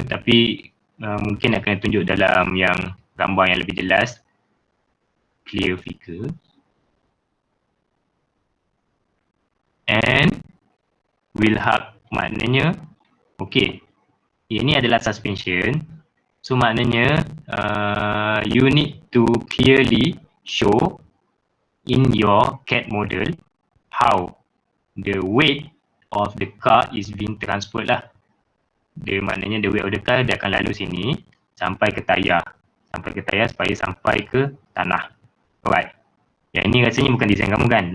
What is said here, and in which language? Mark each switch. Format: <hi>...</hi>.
<ms>Tapi mungkin akan tunjuk dalam yang gambar yang lebih jelas.</ms> <en>Clear figure. And wheel hub</en> <ms>maknanya,</ms> <en>okay,</en> <ms>ini adalah</ms> <en>suspension. So</en> <ms>maknanya</ms> <en>you need to clearly show in your CAD model how the weight of the car is being transferred</en> <ms>lah. Dia maknanya</ms> <en>the weight of the car</en> <ms>dia akan lalu sini sampai ke tayar. Sampai ke tayar supaya sampai ke tanah. Alright. Yang ini rasanya bukan design kamu kan?</ms>